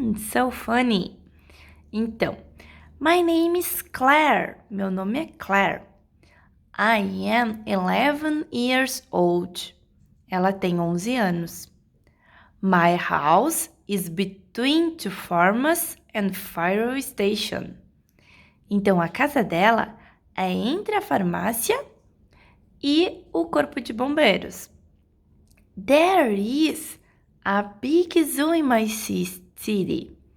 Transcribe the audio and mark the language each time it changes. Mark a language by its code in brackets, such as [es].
[en] So funny. [pt] Então, [en] my name is Claire. [pt] Meu nome é Claire. [en] I am 11 years old. [pt] Ela tem 11 anos. [en] My house is between two farms and fire station. [pt] Então, a casa dela é entre a farmácia e o corpo de bombeiros. [en] There is a big zoo in my city.